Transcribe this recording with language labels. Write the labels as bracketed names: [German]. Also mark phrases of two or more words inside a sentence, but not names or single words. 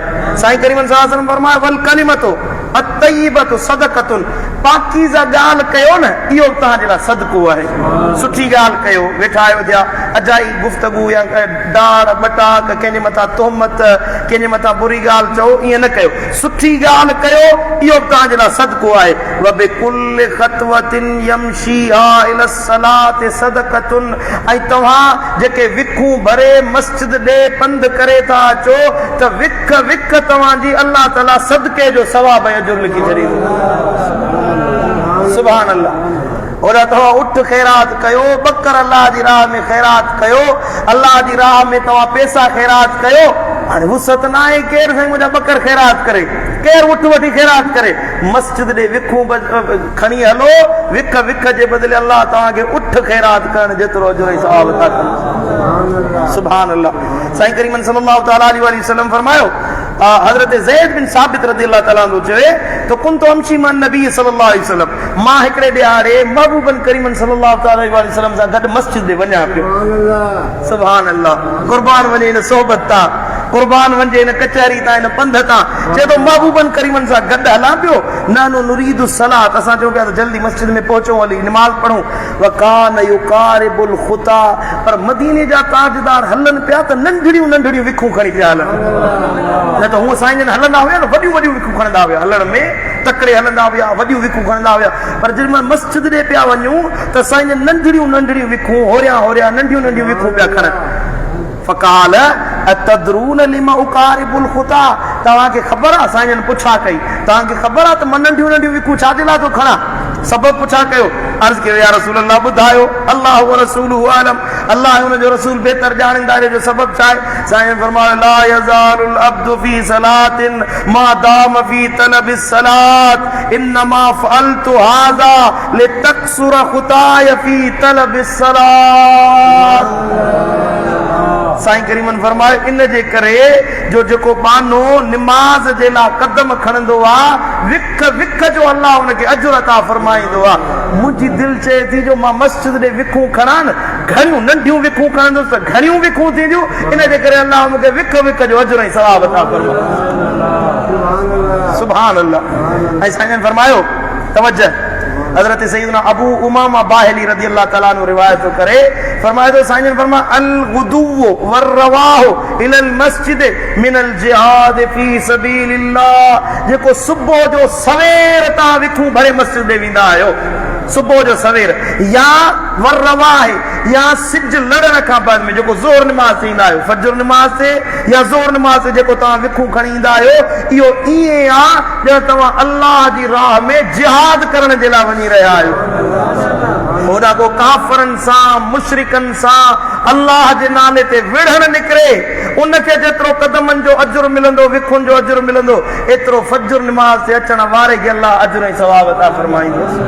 [Sindhi] साईं करीम [Arabic] صلى الله عليه وسلم [Sindhi] फरमायो [Arabic] والكلمة الطيبة صدقة, [Sindhi] पाकीज़ा ॻाल्हि कयो न, इहो तव्हांजे लाइ सदको आहे। सुठी ॻाल्हि कयो, वेठा आहियो थिया, अजाई गुफ़्तगू या डाड़ बटाक, कंहिंजे मथां तोहमत, कंहिंजे मथां बुरी ॻाल्हि चओ, ईअं न कयो, सुठी ॻाल्हि कयो, इहो तव्हांजे लाइ सदको आहे। [Arabic] وبكل خطوة يمشيها إلى الصلاة صدقة, [Sindhi] ऐं तव्हां जेके विखूं भरे मस्जिद ॾे पंधु करे था अचो त विख विख तव्हांजी अल्लाह ताला सदके जो सवाब अजुर लिखी छॾींदो। [Arabic] سبحان الله. [Sindhi] ओड़ा तव्हां उठ ख़ैरात कयो, बकर अल्लाह जी राह में ख़ैरात कयो, अल्लाह जी राह में तव्हां पैसा ख़ैरात कयो। हाणे वुसत न आहे केरु साईं मुंहिंजा बकर ख़ैरात करे, केरु उठ वठी ख़ैरात करे, मस्जिद ॾे विखूं खणी हलो, विख विख जे बदिले अल्लाह तव्हांखे उठ ख़ैरात करण जेतिरो अजुर ऐं सवाब था कनि। [Arabic] سبحان الله. [Sindhi] साईं करीम [Arabic] صلى الله تعالى عليه وسلم [Sindhi] फरमायो, हज़रत ज़ैद बिन साबित [Arabic] رضي الله تعالى عنه [Sindhi] चवे तो [Arabic] كنت أمشي مع النبي صلى الله عليه وسلم, [Sindhi] मां हिकिड़े ॾियारे महबूबन करीम [Arabic] صلى الله تعالى عليه وسلم [Sindhi] सां गॾु मस्जिद ॾे वञा पियो। [Arabic] سبحان الله. [Sindhi] कुर्बान वञे हिन सोबत तां, कुर्बान वञे हिन कचहरी तां, हिन पंध तां, चए तो महबूबन करीमन सां गॾु हलां पियो, [Arabic] ونحن نريد الصلاة, [Sindhi] असां चऊं पिया त जल्दी मस्जिद में पहुचूं, हली निमाज़ पढ़ूं। [Arabic] وكان يقارب الخطى, [Sindhi] पर मदीने जा ताजदार हलनि पिया त नंढड़ियूं नंढड़ियूं विखूं खणी पिया हलनि, न त हूअं साईं जन हलंदा हुया न, वॾियूं वॾियूं विखूं खणंदा हुया, हलण में तकड़े हलंदा हुया, वॾियूं विखूं खणंदा हुया, पर जॾहिं मां मस्जिद ॾे पिया वञूं त साईं जन नंढड़ियूं नंढड़ियूं विखूं, होरिया होरिया नंढियूं नंढियूं विखूं पिया खणनि। [Arabic] فقال أتدرون لما أقارب الخطى, [Sindhi] तव्हांखे ख़बर आहे, साईं जन पुछा कई, तव्हांखे ख़बर आहे त मां नंढियूं नंढियूं विखूं छाजे लाइ थो खणा, सबब पुछा कयो। अर्ज़ कयो [Arabic] يا رسول الله, [Sindhi] ॿुधायो। [Arabic] الله ورسوله أعلم, अल्लाह ऐं हुनजो रसूल बहितर ॼाणींदा, जो सबब छा आहे। [Sindhi] साईं फरमायो [Arabic] لا يزال العبد في صلاة ما دام في طلب الصلاة إنما فعلت هذا لتكثر خطاي في طلب الصلاة. [Sindhi] साईं करीमन फरमायो इन जे करे जो जेको बानो निमाज़ जे लाइ कदम खणंदो आहे, विख विख जो अल्लाह हुनखे अजुर अता फरमाईंदो आहे। मुंहिंजी दिलि चए थी जो मां मस्जिद ॾे विखूं खणां न, घणियूं नंढियूं विखूं खणंदुसि त घणियूं विखूं थींदियूं इन जे करे अलाह मूंखे विख विख जो अजर ऐं सवाब अता फरमाए [Arabic] سبحان الله [Sindhi] ऐं साईं फरमायो तवज्जो हजरत सैयदना अबू उमामा बाहिली [Arabic] رضي الله تعالى عنه [Sindhi] रिवायत करे फरमाए तो साईं फरमा [Arabic] الغدو والرواح إلى المسجد من الجهاد في سبيل الله [Sindhi] जेको सुबह जो सवेर ता विखूं भरे मस्जिद दे विंदा आयो सुबह जो सवेर या [Arabic] والرواح [Sindhi] या सिज लड़न का बाद में जेको ज़ोहर नमाज थींदा आयो फजर नमाज से या ज़ोहर नमाज से जेको ता विखूं खणी ईंदा आयो इहो इए आ जो तवा अल्लाह जी राह में जिहाद करण जे ला वञी रहिया आयो होदा को काफरन सा मुशरिकन सा अल्लाह जे नाले ते विढ़ण निकरे उनके जेतिरो कदमन जो अजर मिलंदो विखुन जो अजर मिलंदो एतिरो फजर नमाज से अचण वारे के अल्लाह अजर ऐं सवाब अता फरमाईंदो